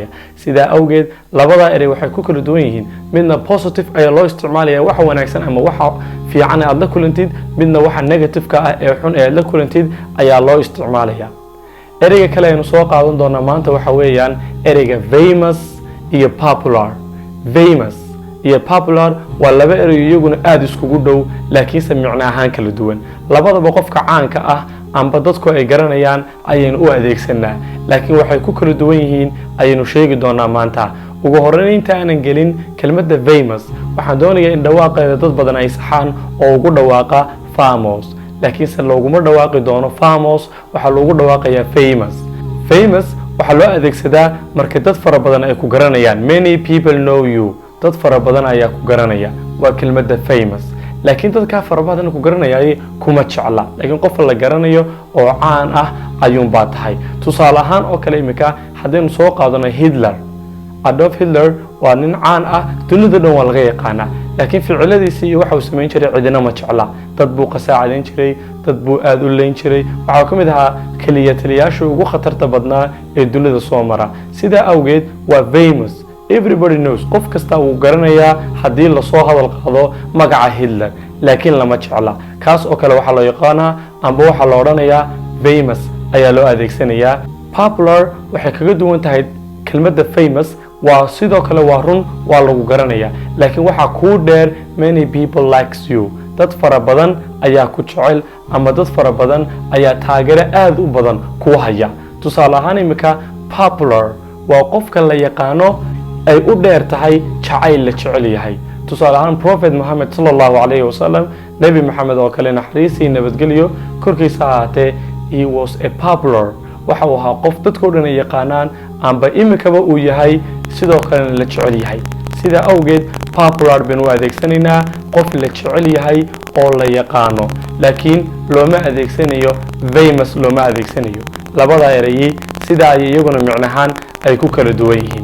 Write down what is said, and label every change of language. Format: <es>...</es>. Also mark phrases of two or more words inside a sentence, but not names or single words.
<so>sidaa awgeed labada erey waxay ku kala duwan yihiin. midna positive ayaa loo isticmaalaya waxa wanaagsan ama waxa fiican aad la kulantid, midna waxa negative-ka ah ee xun ee aad la kulantid ayaa loo isticmaalaya. ereyga kale aynu soo qaadan doonaa maanta waxa weeyaan ereyga famous iyo popular. famous iyo popular waa laba erey iyaguna aad iskugu dhow laakiinse macno ahaan kala duwan. labadaba qofka caanka ah amba dadku ay garanayaan ayaynu u adeegsanaa, laakiin waxay ku kala duwan yihiin ayaynu sheegi doonaa maanta. ugu horreyn inta aanan gelin kelmadda famous, waxaan doonayaa in dhawaaqeeda dad badan ay saxaan oo ugu dhawaaqa famous, laakiinse looguma dhawaaqi doono famous, waxaa loogu dhawaaqayaa famous. famous waxaa loo adeegsadaa marka dad fara badan ay ku garanayaan.</so> <en>many people know you,</en> <so>dad fara badan ayaa ku garanaya, waa kelmadda famous. laakiin dadkaa fara badan ku garanayay kuma jecla, laakiin qof la garanayo oo caan ah ayuunbaa tahay. tusaale ahaan oo kale imika haddaynu soo qaadano Hitler. Adolf Hitler waa nin caan ah, dunida dhan waa laga yaqaanaa, laakiin ficiladiisa iyo waxa uu samayn jiray cidina ma jecla. dad buu qasaacadeyn jiray, dad buu aad u leyn jiray, waxaa ka mid ahaa keliya taliyaasha ugu khatarta badnaa ee dunida soo mara. sidaa awgeed waa famous,</so> <en>everybody knows,</en> <so>qof kasta wuu garanayaa haddii lasoo hadal qaado magaca Hitler, laakiin lama jecla. kaas oo kale waxaa loo yaqaanaa amba waxaa la odhanayaa famous ayaa loo adeegsanayaa. popular waxay kaga duwan tahay kelmadda famous, waa sidoo kale waa run, waa lagu garanayaa, laakiin waxaa kuu dheer</so> <en>many people likes you,</en> <so>dad fara badan ayaa ku jecel ama dad fara badan ayaa taageero aad u badan ku haya. tusaale ahaan imika popular waa qofka la yaqaano ay u dheer tahay jacayl la jecel yahay. tusaale ahaan prophet Muhammad</so> <ar>صلى الله عليه وسلم,</ar> <so>nabi Muhammad oo kale naxariis iyo nabadgelyo korkiisa ahaatee,</so> <en>he was a popular,</en> <so>waxa uu ahaa qof dadkoo dhan ay yaqaanaan amba imikaba uu yahay sidoo kalena la jecel yahay. sidaa awgeed popular baynu u adeegsanaynaa qof la jecel yahay oo la yaqaano, laakiin looma adeegsanayo famous, looma adeegsanayo. labada erey sidaa ay iyaguna macnahaan ay ku kala duwan yihiin.</so>